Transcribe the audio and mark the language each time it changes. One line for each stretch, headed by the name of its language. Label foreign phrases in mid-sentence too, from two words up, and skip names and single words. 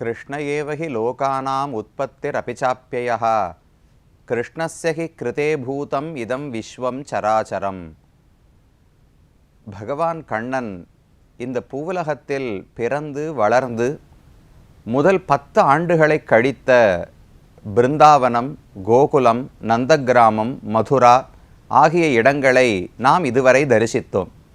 Sanskrit: कृष्ण एव हि लोकानाम् उत्पत्तिरपि चाप्ययः कृष्णस्य हि कृते भूतम् इदं विश्वं चराचरम्.
Tamil: பகவான் கண்ணன் இந்த பூவுலகத்தில் பிறந்து வளர்ந்து முதல் 10 ஆண்டுகளை கழித்த பிருந்தாவனம், கோகுலம், நந்தகிராமம், மதுரா ஆகிய இடங்களை நாம் இதுவரை தரிசித்தோம்.